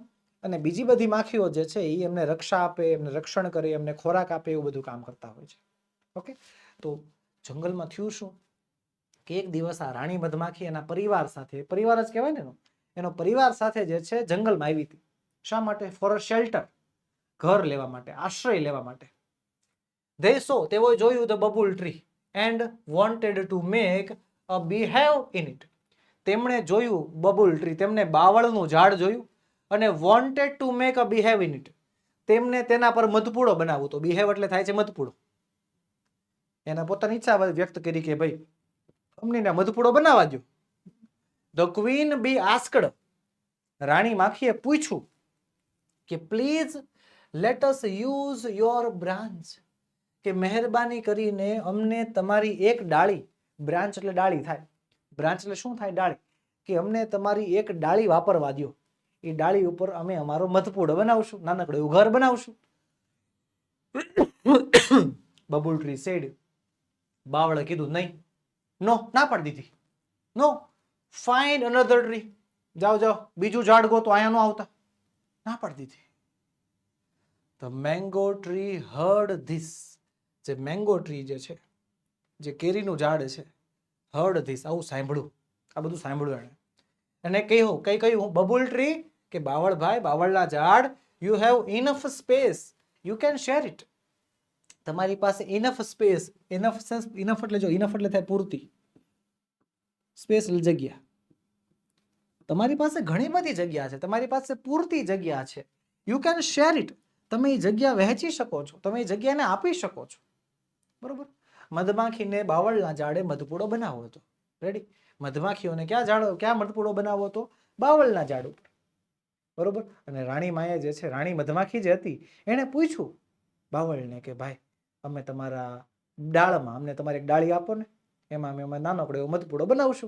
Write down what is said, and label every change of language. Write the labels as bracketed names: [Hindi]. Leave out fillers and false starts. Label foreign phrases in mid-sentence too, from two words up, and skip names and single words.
[Gujarati] અને બીજી બધી માખીઓ જે છે એ એમને રક્ષા આપે, એમને રક્ષણ કરે, એમને ખોરાક આપે, એવું બધું કામ કરતા હોય છે. ઓકે, તો જંગલમાં થયું શું કે એક દિવસ આ રાણી મધમાખી એના પરિવાર સાથે, પરિવાર જ કહેવાય ને એનો પરિવાર સાથે જે છે જંગલમાં આવી હતી. શા માટે? [English] for a shelter, [Gujarati] ઘર લેવા માટે, આશ્રય લેવા માટે. [English] they saw [Gujarati] તેઓએ જોયું [English] the bubble tree and wanted to make a beehive in it. [Gujarati] તેમણે જોયું બબુલ ટ્રી, તેમને બાવળનું ઝાડ જોયું અને [English] wanted to make a beehive in it. [Gujarati] તેમને તેના પર મધપૂડો બનાવવો તો beehive એટલે થાય છે મધપૂડો. એના પોતાની ઈચ્છા વ્યક્ત કરી કે ભાઈ અમને મધપૂડો બનાવવા દો. [English] The queen bee asked, [Gujarati] રાણી માખીએ પૂછ્યું કે [English] please let us use your branch, [Gujarati] કે મહેરબાની કરીને અમને તમારી એક ડાળી, બ્રાન્ચ એટલે ડાળી થાય, બ્રાન્ચ એટલે શું થાય ડાળી, કે અમને તમારી એક ડાળી વાપરવા દો, એ ડાળી ઉપર અમે અમારો મધપૂડો બનાવશું, નાનકડું એવું ઘર બનાવશું. બબુલ ટ્રી સેડ, બાવળે કીધું નહીં, નો, ના પાડી દીધી, [English] no, find another tree, [Gujarati] જાઓ જાઓ બીજું ઝાડ ગોતો, અહીંયા નો આવતા, ના પાડી દીધી. [English] The mango tree heard this, [Gujarati] જે [English] mango tree [Gujarati] જે છે, જે કેરીનું ઝાડ છે, [English] heard this, [Gujarati] આવું સાંભળ્યું, આ બધું સાંભળ્યું એને કહ્યું, કઈ કહ્યું બબુલ ટ્રી કે બાવળભાઈ, બાવળના ઝાડ, [English] you have enough space, you can share it. [Gujarati] તમારી પાસે [English] enough space, [Gujarati] enough એટલે જો enough એટલે થાય પૂરતી, સ્પેસ એટલે જગ્યા, તમારી પાસે ઘણી બધી જગ્યા છે, તમારી પાસે પૂરતી જગ્યા છે, [English] you can share it, [Gujarati] તમે એ જગ્યા વહેંચી શકો છો, તમે એ જગ્યાને આપી શકો છો. બરોબર. મધમાખીને બાવળના ઝાડે મધપૂડો બનાવવો હતો. રેડી. મધમાખીઓને ક્યાં મધપૂડો બનાવવો હતો? બાવળના ઝાડ ઉપર. બરોબર. અને રાણી માએ જે છે, રાણી મધમાખી જે હતી, એણે પૂછ્યું બાવળને કે ભાઈ અમે તમારા ડાળમાં અમને તમારી એક ડાળી આપો ને, એમાં અમે નાનકડો એવો મધપૂડો બનાવશું.